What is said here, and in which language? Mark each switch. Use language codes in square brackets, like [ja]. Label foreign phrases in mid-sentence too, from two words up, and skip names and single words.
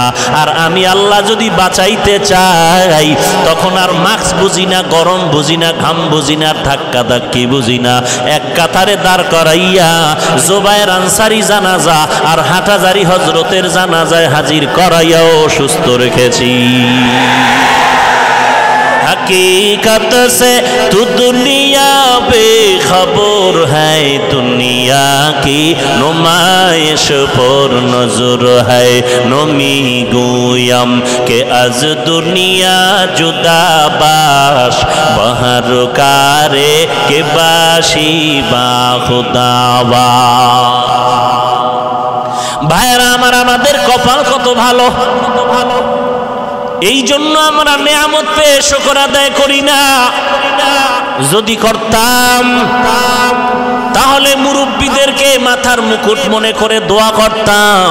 [bn] আর আমি আল্লাহ যদি বাঁচাইতে চাই, তখন আর মাস্ক বুঝি না, গরম বুঝি না, ঘাম বুঝি না, ধাক্কা ধাক্কি বুঝি না, এক কাতারে দাঁড় করাইয়া জুবায়ের আনসারী জানাজা আর হাটহাজারী হযরতের জানাজায় হাজির করাইয়াও সুস্থ রেখেছি। [ur] حقیقت سے تو دنیا بے خبر ہے، دنیا کی نمائش پر نظر ہے. [fa] نمی‌گویم که از دنیا جدا باش، بهر کاری که باشی با خدا باش. [bn] ভাইরা আমার, আমাদের কপাল কত ভালো, এই জন্য আমরা নেয়ামত পেয়ে শুকর আদায় করি না। যদি করতাম তাহলে মুরব্বীদেরকে মাথার মুকুট মনে করে দোয়া করতাম।